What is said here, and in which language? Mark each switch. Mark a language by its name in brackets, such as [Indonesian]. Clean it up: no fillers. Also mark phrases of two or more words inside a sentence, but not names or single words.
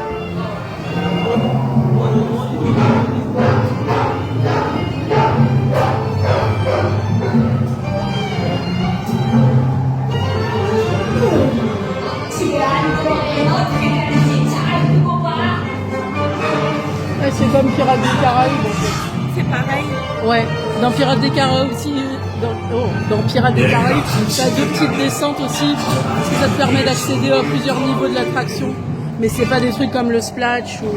[Korean] 집에 안 들어오면 어떻게 되는지 잘 두고 봐. [French] Ouais, c'est comme Pirates des Caraïbes en fait. C'est pareil. Ouais, dans Pirates des Caraïbes aussi, dans Pirates des Caraïbes, t'as deux petites descentes aussi, parce que ça te permet d'accéder à plusieurs niveaux de l'attraction. Mais c'est pas des trucs comme le splash ou...